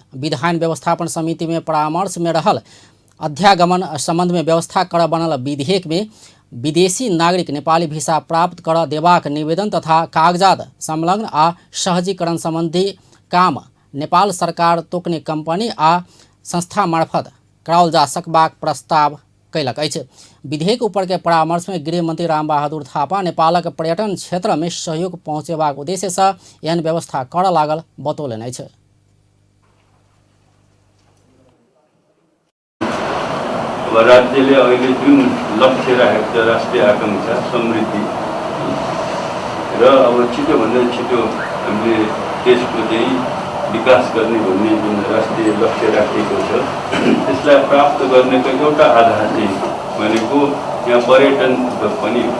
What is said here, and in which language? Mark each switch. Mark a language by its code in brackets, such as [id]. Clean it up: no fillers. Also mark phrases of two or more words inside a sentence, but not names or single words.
[mai] विधान व्यवस्थापन समिति में परामर्श में रहल अध्यागमन संबंध में व्यवस्था करऽ बनल विधेयक में विदेशी नागरिक नेपाली वीसा प्राप्त करऽ देबाक निवेदन तथा कागजात संलग्न आ सहजीकरण संबंधी काम नेपाल सरकार तोकने कंपनी आ संस्था मार्फत कराओल जा सकबाक प्रस्ताव कैलक अछि। विधेयक ऊपर के परामर्श में गृह मंत्री रामबहादुर थापा नेपालक पर्यटन क्षेत्र में सहयोग पहुँचेबाक उद्देश्य से एहन व्यवस्था करऽ लागल बतौलनि अछि। [ne] राज्यले अहिले जुन लक्ष्य राखेको छ राष्ट्रिय आकांक्षा समृद्धि र अब छिटोभन्दा छिटो हामीले देशको चाहिँ विकास गर्ने भन्ने जुन राष्ट्रिय लक्ष्य राखिएको छ त्यसलाई प्राप्त गर्नेको एउटा आधार चाहिँ भनेको यहाँ पर्यटन पनि हो।